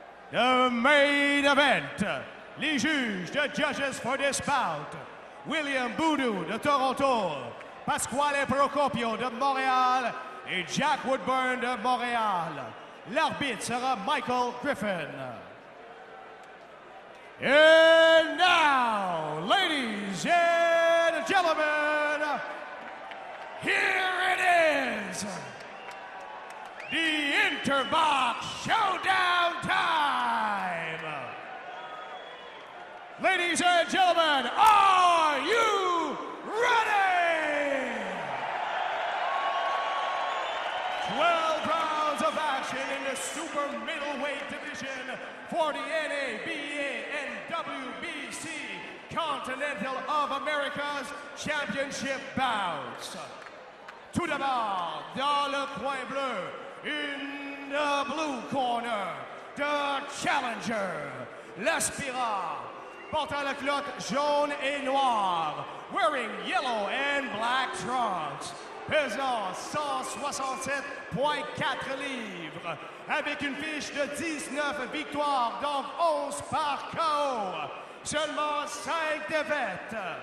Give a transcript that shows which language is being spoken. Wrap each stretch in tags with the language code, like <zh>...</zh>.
<en>The main event.</en> <fr>Les juges,</fr> <en>the judges for this bout, William Boudou de Toronto, Pasquale Procopio de Montréal et Jack Woodburn de Montréal.</en> <fr>L'arbitre sera Michael Griffin.</fr> <en>And now, ladies and gentlemen, here it is, the Interbox Showdown time. Ladies and gentlemen, are you ready? 12 rounds of action in the super middleweight division for the NABA and WBC Continental of America's Championship bouts.</en> <fr>Tout d'abord, dans le coin bleu,</fr> <en>in the blue corner, the challenger,</en> <fr>l'aspirant, portant la culotte jaune et noire,</fr> <en>wearing yellow and black trunks,</en> <fr>pesant 167,4 livres, avec une fiche de 19 victoires, donc 11 par KO, seulement 5 défaites,</fr>